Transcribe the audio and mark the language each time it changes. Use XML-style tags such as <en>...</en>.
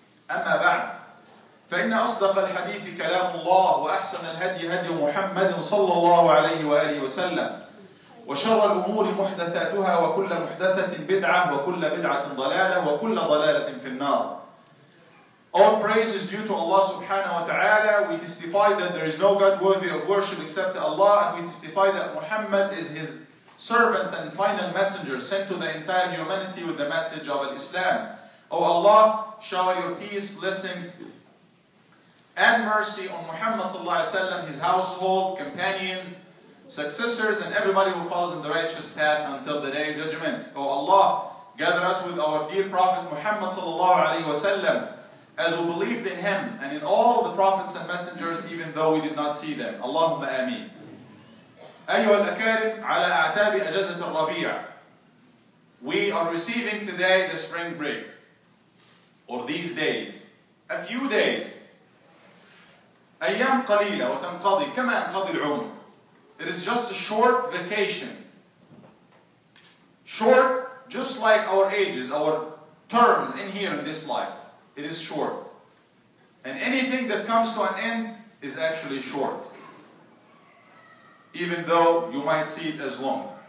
<ar>أما بعد، فإن أصدق الحديث كلام الله، وأحسن الهدي هدي محمد صلى الله عليه وآله وسلم، وشر الأمور محدثاتها، وكل محدثة بدعة، وكل بدعة ضلالة، وكل ضلالة في النار.</ar> <en>All praise is due to Allah subhanahu wa ta'ala. We testify that there is no God worthy of worship except Allah, and we testify that Muhammad is his servant and final messenger sent to the entire humanity with the message of Islam. O Allah, shower your peace, blessings, and mercy on Muhammad sallallahu alaihi wasallam, his household, companions, successors, and everybody who follows in the righteous path until the day of judgment. O Allah, gather us with our dear Prophet Muhammad sallallahu alaihi wasallam, as we believed in him and in all the prophets and messengers, even though we did not see them.</en> <ar>Allahumma ameen. أيها الأكارم على أعتاب أجازة الربيع.</ar> <en>We are receiving today the spring break, or these days, a few days.</en> <ar>أيام قليلة وتنقضي كما ينقضي العمر.</ar> <en>It is just a short vacation. Short, just like our ages, our terms in here in this life. It is short. And anything that comes to an end is actually short, even though you might see it as long.</en>